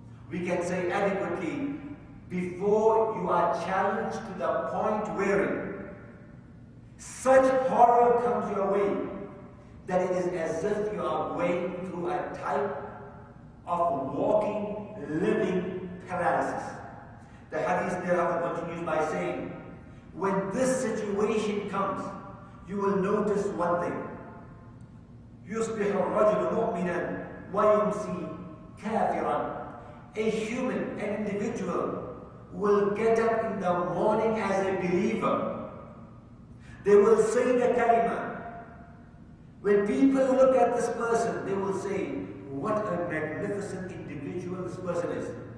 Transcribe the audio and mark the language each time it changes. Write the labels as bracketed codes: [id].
[en] We can say adequately, before you are challenged to the point wherein such horror comes your way that it is as if you are going through a type of walking, living paralysis. The hadith thereafter continues by saying, when this situation comes, you will notice one thing. [ar] يصبح الرجل مؤمنا ويمسي كافرا. [en] A human, an individual, will get up in the morning as a believer. They will say the kalima. When people look at this person, they will say, what a magnificent individual this person is.